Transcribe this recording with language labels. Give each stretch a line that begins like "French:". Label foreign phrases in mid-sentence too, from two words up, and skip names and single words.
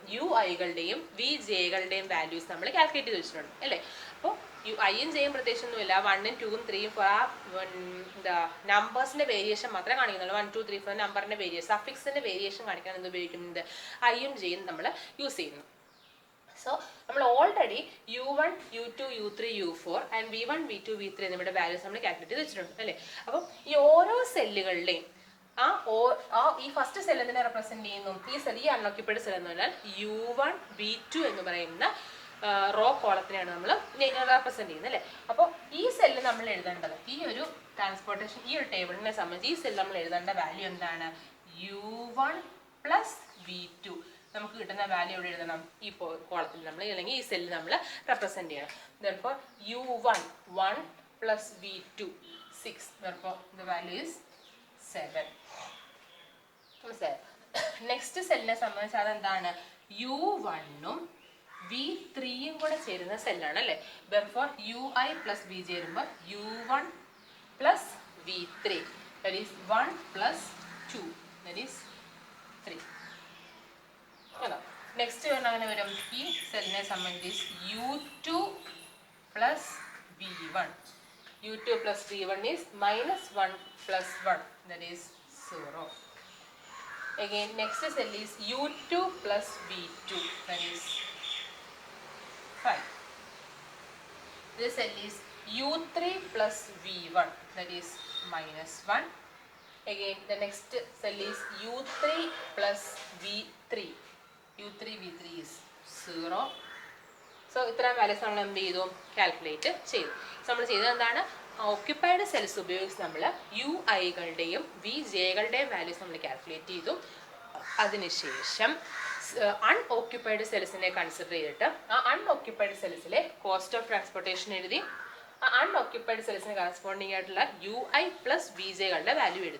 Malayalam: UIകളുടെയും VJകളുടെയും വാല്യൂസ് നമ്മൾ കാൽക്കുലേറ്റ് ചെയ്ത് വെച്ചിട്ടുണ്ട് അല്ലേ? അപ്പോൾ ഐയും ജെയും പ്രത്യേകിച്ചൊന്നുമില്ല, 1ഉം 2ഉം 3ഉം 4 ആ എന്താ നമ്പേഴ്സിന്റെ വേരിയേഷൻ മാത്രമേ കാണിക്കുന്നുള്ളൂ. 1 2 3 4 നമ്പറിന്റെ വേരിയേഷൻ, സഫിക്സിന്റെ വേരിയേഷൻ കാണിക്കാൻ എന്ത് ഉപയോഗിക്കുന്നത്, ഐയും ജെയും നമ്മൾ യൂസ് ചെയ്യുന്നു. സോ നമ്മൾ ഓൾറെഡി u1 u2 u3 u4 ആൻഡ് v1 v2 v3 എന്നിവയുടെ വാല്യൂസ് നമ്മൾ കാൽക്കുലേറ്റ് ചെയ്ത് വെച്ചിട്ടുണ്ട് അല്ലേ. അപ്പം ഈ ഓരോ സെല്ലുകളുടെയും ഈ
English: first cell
Malayalam: എന്തിനെ റെപ്രസെന്റ് ചെയ്യുന്നു, ഈ സെൽ, ഈ
English: unoccupied cell
Malayalam: എന്ന് പറഞ്ഞാൽ u1 v2 എന്ന് പറയുന്ന റോ കോളത്തിനെയാണ് നമ്മൾ റെപ്രസെന്റ് ചെയ്യുന്നത് അല്ലേ. അപ്പോൾ ഈ സെല്ല് നമ്മൾ എഴുതേണ്ടത്, ഈ ഒരു ട്രാൻസ്പോർട്ടേഷൻ, ഈ ഒരു ടേബിളിനെ സംബന്ധിച്ച് ഈ സെല്ല് നമ്മൾ എഴുതേണ്ട വാല്യൂ എന്താണ്, u1 പ്ലസ് v2. നമുക്ക് കിട്ടുന്ന വാല്യൂ എവിടെ എഴുതണം, ഈ കോളത്തിൽ നമ്മൾ, അല്ലെങ്കിൽ ഈ സെല്ലിൽ നമ്മൾ റെപ്രസെന്റ് ചെയ്യണം.
English: therefore u1 1 plus v2 6, therefore the value is 7.
Malayalam: നെക്സ്റ്റ് സെല്ലിനെ സംബന്ധിച്ച് അതെന്താണ്, u1ഉം v3യും കൂടെ ചേരുന്ന സെല്ലാണ് അല്ലേ.
English: therefore ui plus v
Malayalam: ചേരുമ്പോൾ
English: u1 plus v3, that is 1 plus 2, that is 3.
Malayalam: നെക്സ്റ്റ് അങ്ങനെ വരും, ഈ സെല്ലിനെ സംബന്ധിച്ച്
English: u2 plus v1. u2 plus v1 is minus 1 plus 1, that is 0. Again next cell is u2 plus v2, that is 5. This cell is u3 plus v1, that is minus 1. Again the next cell is u3 plus v3, u3 v3 is 0.
Malayalam: സോ ഇത്രയും വാല്യൂസ് നമ്മൾ എന്ത് ചെയ്തു, കാൽക്കുലേറ്റ് ചെയ്തു. നമ്മൾ ചെയ്തത് എന്താണ്,
English: occupied cells
Malayalam: ഉപയോഗിച്ച് നമ്മൾ യു ഐകളുടെയും വി ജെകളുടെയും വാല്യൂസ് നമ്മൾ കാൽക്കുലേറ്റ് ചെയ്തു. അതിനുശേഷം അൺഓക്യുപ്പൈഡ് സെൽസിനെ കൺസിഡർ ചെയ്തിട്ട് ആ അൺഓക്യുപ്പൈഡ് സെൽസിലെ
English: cost of transportation
Malayalam: എഴുതി, ആ അൺഓക്യുപ്പൈഡ് സെൽസിന് കറസ്പോണ്ടിങ് ആയിട്ടുള്ള
English: u i plus v
Malayalam: ജെകളുടെ വാല്യൂ എഴുതി.